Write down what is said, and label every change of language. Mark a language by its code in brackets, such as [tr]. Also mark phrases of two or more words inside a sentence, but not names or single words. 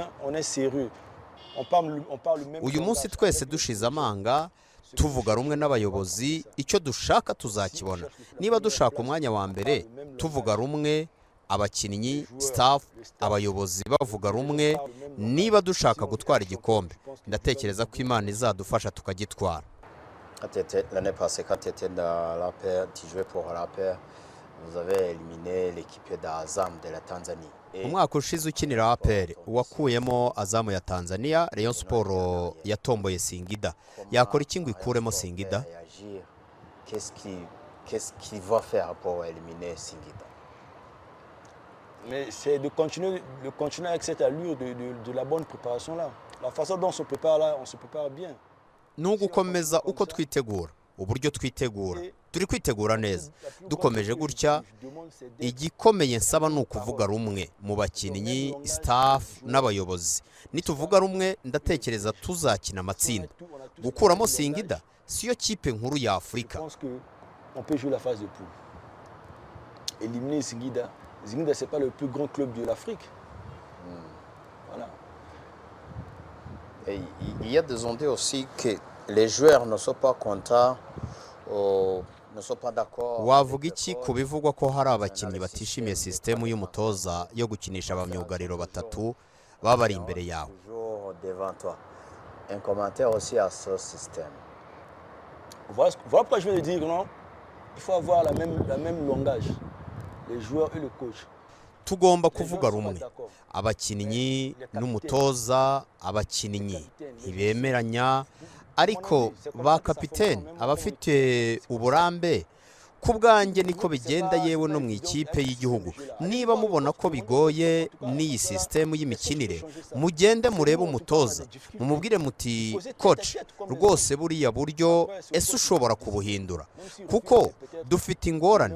[rw] Uyu munsi twese dushize amanga tuvuga rumwe n'abayobozi, icyo dushaka tuzakibona. Niba dushaka umwanya wa mbere tuvuga rumwe, abakinnyi, staff, abayobozi bavuga rumwe, niba dushaka gutwara igikombe ndatekereza ko Imana izadufasha tukagitwara. [fr] L'année passée, quand tu étais dans l'APR, tu jouais pour l'APR, vous avez éliminé l'équipe d'Azam de la Tanzanie. [rw] Umwaka ushize ukinira APR wakuyemo Azamu ya Tanzania, Rayon Sport yatomboye Singida. Yakora iki ngo ikuremo Singida? [fr] Qu'est-ce qu'il va faire pour éliminer Singida? Mais c'est de continuer avec cette allure de la bonne préparation là. La façon dont on se prépare là, on se prépare bien. [rw] Nugukomeza uko twitegura, uburyo twitegura. Turi kwitegura neza. Dukomeje gutya, igikomeye nsaba ni ukuvuga rumwe mu bakinnyi, staff n'abayobozi. Nituvuga rumwe ndatekereza tuzakina amatsinda. Gukuramo Singida siyo kipe nkuru ya Afrika. [fr] On peut jouer la phase de poule. Éliminer Singida, Singida c'est pas le plus grand club de l'Afrique. Voilà. Et il y a des ondes aussi que les joueurs ne sont pas contents, ne sont pas d'accord. [rw] Wavuga iki ku bivugwa ko hari abakinnyi batishimiye système y'umutoza yo gukinisha abamyugariro batatu babari imbere yawe? [fr] Un commentaire aussi à ce système. Voilà pourquoi je vais le dire, non? Il faut avoir la même langage, les joueurs et le coach. [rw] Tugomba kuvuga rumwe. Abakinnyi n'umutoza, abakinnyi ntibemeranya, ariko ba kapiteni abafite uburambe ku bwanjye niko bigenda yewe no mu ikipe y'igihugu. Niba mubona ko bigoye n'iyi system y'imikinire, mugende murebe umutoza, mumubwire muti coach, rwose buriya buryo ese ushobora kubuhindura, kuko dufite ingorane.